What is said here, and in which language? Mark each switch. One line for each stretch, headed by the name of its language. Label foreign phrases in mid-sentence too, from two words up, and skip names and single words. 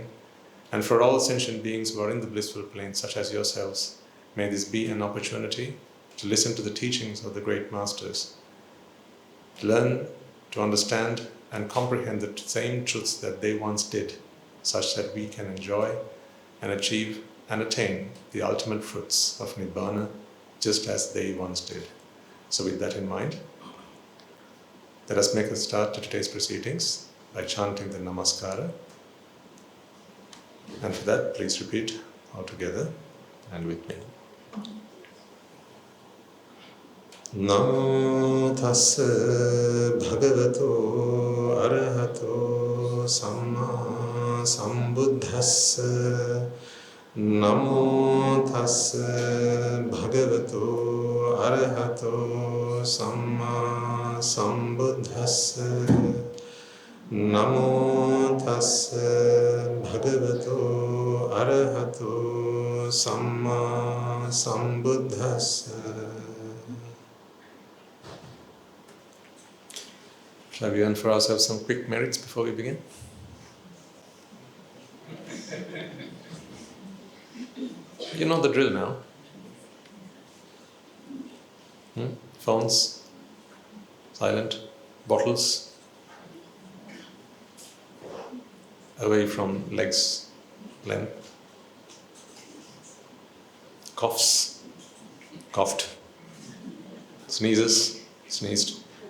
English: And for all sentient beings who are in the blissful plane, such as yourselves, may this be an opportunity to listen to the teachings of the great masters, to learn, to understand and comprehend the same truths that they once did, such that we can enjoy and achieve and attain the ultimate fruits of Nibbāna, just as they once did. So with that in mind, let us make a start to today's proceedings by chanting the Namaskara. And for that, please repeat all together and with me.
Pali: Namo tassa bhagavato arahato samma sambuddhassa. Namo tassa bhagavato arahato samma sambuddhassa. Namo tassa bhagavato arahato samma sambuddhassa.
English: Shall we earn for ourselves some quick merits before we begin? You know the drill now. Phones, silent, bottles, away from legs, length, coughs, coughed, sneezes, sneezed.